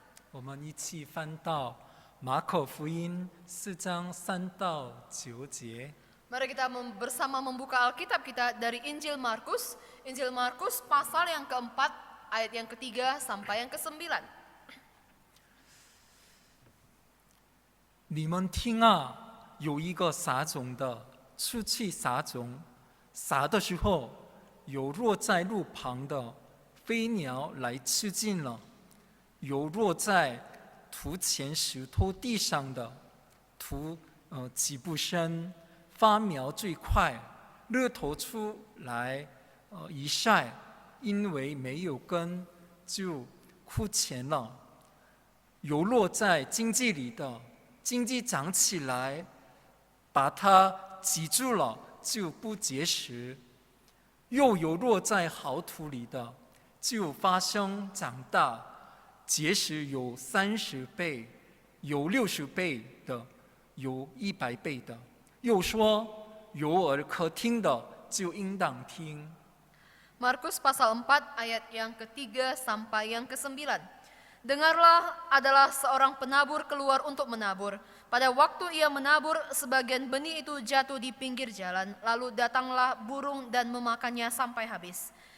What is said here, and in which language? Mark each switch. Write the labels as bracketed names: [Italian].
[Chinese] 我们一起翻到马可福音4章3到9节。 [Malay] Mari kita bersama membuka Alkitab kita dari Injil Markus pasal yang keempat, ayat yang ketiga sampai yang ke-9. [Chinese] 你们听啊，有一个撒种的出去撒种，撒的时候，有落在路旁的，飞鸟来吃尽了；有落在土前石头地上的，土起不生，发苗最快，日头出来一晒，因为没有根，就枯乾了； 有落在荆棘里的，荆棘长起来，把它挤住了，就不结实；又有落在好土里的，就发生长大，结实有30倍，有60倍的，有100倍的。又说，有耳可听的，就应当听。 [Malay] Markus pasal 4 ayat yang ketiga sampai yang ke-9. Dengarlah, adalah seorang penabur keluar untuk menabur. Pada waktu ia menabur, sebagian benih itu jatuh di pinggir jalan, lalu datanglah burung dan memakannya sampai habis.